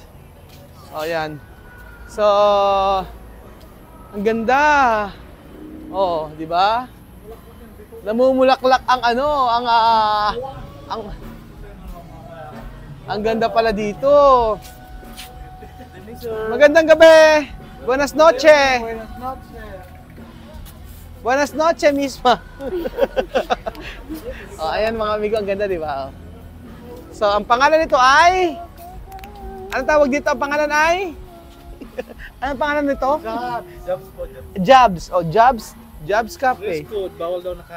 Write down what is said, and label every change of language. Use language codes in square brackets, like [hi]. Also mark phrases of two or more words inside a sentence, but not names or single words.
[tl] Oh, ayan. So, ang ganda. Oh, di ba? Namumulaklak ang ang ganda pala dito. Magandang gabi. [es] Buenas noches. Buenas noches, Misma. [tl] Oh, ayan mga amigo, ang ganda, di ba? So, ang pangalan nito ay... Anong tawag dito? Ang pangalan ay... Anong pangalan nito? Jobs po. Jobs. Oh, Jobs Cafe. [en] Dress code, [tl] bawal daw naka...